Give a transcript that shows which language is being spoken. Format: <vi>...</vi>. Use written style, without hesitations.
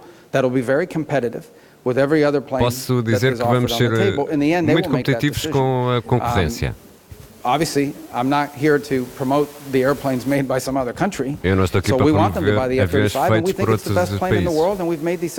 <en>That'll be very competitive with every other plane.</en> <pt>Posso dizer que vamos ser muito competitivos com a concorrência.</pt> <en>Obviously, I'm not here to promote the airplanes made by some other country.</en> <pt>Eu não estou aqui para promover aviões feitos por outros países.</pt>